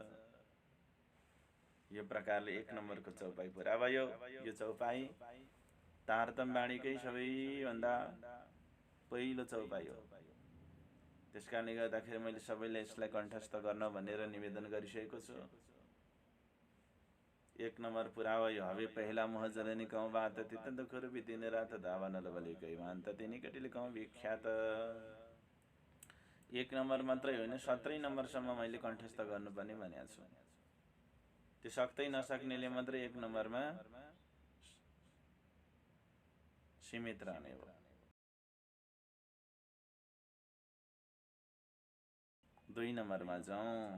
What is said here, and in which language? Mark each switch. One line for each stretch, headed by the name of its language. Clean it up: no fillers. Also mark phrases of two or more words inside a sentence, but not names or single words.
Nepali: यो प्रकारले एक नम्बरको चौपाई पुरा भयो। यो चौपाई तारतम्य वाणीकै सबैभन्दा पहिलो चौपाई हो। त्यसकारणले गर्दाखेरि मैले सबैलाई यसलाई कण्ठस्थ गर्न भनेर निवेदन गरिसकेको छु। एक नंबर पुरा भयो।
Hindi: हवे पहला मोह जननी कहूँ बात तित दुख रूपी दिन रात दावानल बलिकै भान्त तिनी केटीले कहूँ विख्यात।
Nepali: एक नंबर मात्रै होइन 17 नम्बरसम्म मैले कण्ठस्थ गर्नुपर्ने भनेको छु। त्यो सक्दै नसक्नेले मात्रै एक नम्बरमा सीमित रहने हो। 2 नम्बरमा जाउँ।